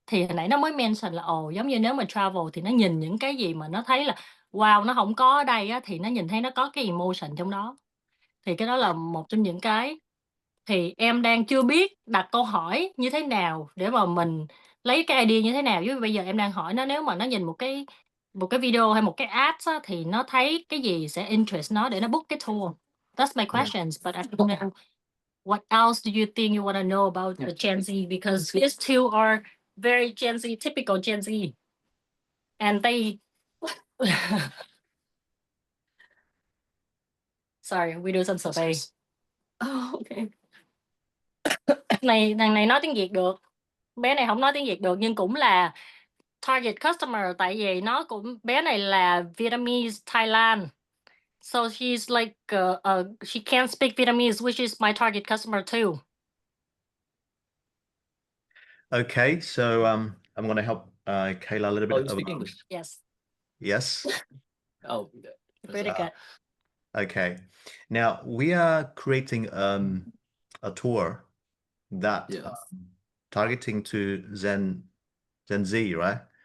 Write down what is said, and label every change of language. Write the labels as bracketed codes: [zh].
[vi] Thì hồi nãy nó mới mention là giống như nếu mà travel thì nó nhìn những cái gì mà nó thấy là wow, nó không có ở đây á, thì nó nhìn thấy nó có cái emotion trong đó. Thì cái đó là một trong những cái thì em đang chưa biết đặt câu hỏi như thế nào để mà mình lấy cái idea như thế nào. Chứ bây giờ em đang hỏi nó, nếu mà nó nhìn một cái video hay một cái ads á, thì nó thấy cái gì sẽ interest nó để nó book cái tour. [en] That's my questions, but I don't know what else do you think you want to know about the Gen Z, because these two are very Gen Z, typical Gen Z, and they sorry, we do some survey. Oh, okay. [vi] Thằng này nói tiếng Việt được, bé này không nói tiếng Việt được, nhưng cũng là target customer, tại vì nó cũng, bé này là Vietnamese Thailand, [en] so she's like she can't speak Vietnamese, which is my target customer too. Okay, so I'm going to help Kayla a little bit. Oh, you speak English? Yes. Yes. Oh, Pretty good. Okay. Now we are creating a tour that targeting to Gen Z, right?